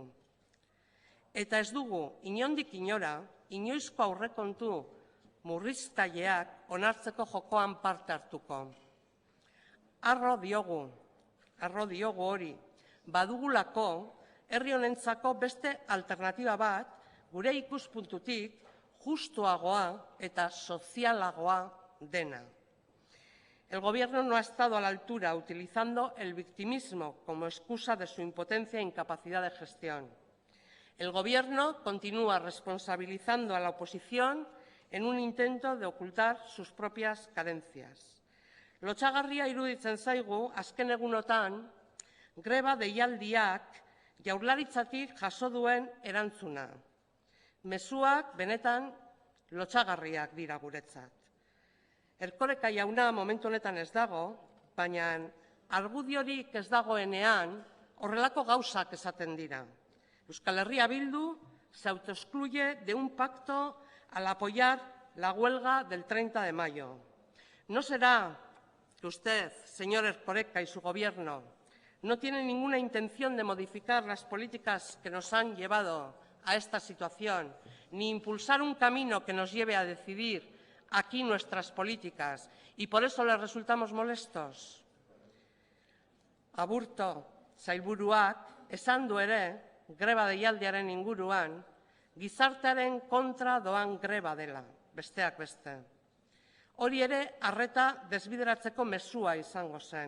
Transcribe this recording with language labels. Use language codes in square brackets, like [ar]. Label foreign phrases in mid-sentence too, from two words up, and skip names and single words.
[eu] Eta ez dugu inondik inora, inoizko aurrekontu murriztaileak onartzeko jokoan parte hartuko. Arro diogu hori, badugulako herri honentzako beste alternatiba bat, gure ikuspuntutik justuagoa eta sozialagoa dena. [es] El Gobierno no ha estado a la altura, utilizando el victimismo como excusa de su impotencia e incapacidad de gestión. El Gobierno continúa responsabilizando a la oposición en un intento de ocultar sus propias carencias. [eu] Lotsagarria iruditzen zaigu, azken egunotan, greba deialdiak Jaurlaritzatik jaso duen erantzuna. Mezuak benetan lotsagarriak dira guretzat. Erkoreka jauna momentu honetan ez dago, baina argudiorik ez dagoenean horrelako gauzak esaten dira. [es] Euskal Herria Bildu se autoexcluye de un pacto al apoyar la huelga del 30 de mayo. ¿No será que usted, señor Erkoreka, y su gobierno no tienen ninguna intención de modificar las políticas que nos han llevado a esta situación, ni impulsar un camino que nos lleve a decidir aquí nuestras políticas, y por eso les resultamos molestos? [eu] Aburto sailburuak esan du ere, greba deialdiaren inguruan, gizartearen kontra doan greba dela, besteak beste. Hori ere arreta desbideratzeko mezua izango zen.